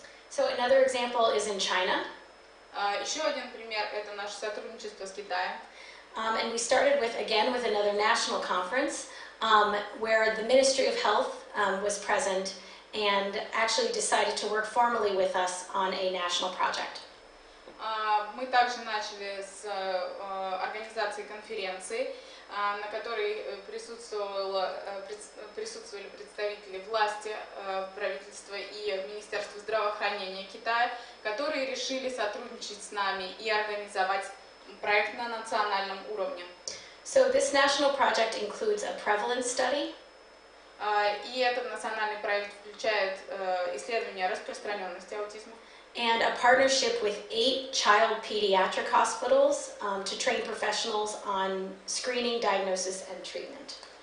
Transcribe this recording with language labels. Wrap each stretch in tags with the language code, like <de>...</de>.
<en>So another example is in China.</en> <ru>Еще один пример – это наше сотрудничество с Китаем.</ru> <en>And we started with another national conference where the Ministry of Health was present and actually decided to work formally with us on a national project.</en> <ru>Мы также начали с организации конференции, на которой присутствовали представители власти, правительства и Министерства здравоохранения Китая, которые решили сотрудничать с нами и организовать проект на национальном уровне.</ru> <en>So this national project includes a prevalence study.</en> <ru>И этот национальный проект включает исследования распространенности аутизма.</ru> <en>And a partnership with 8 child pediatric hospitals to train professionals on screening, diagnosis, and treatment.</en>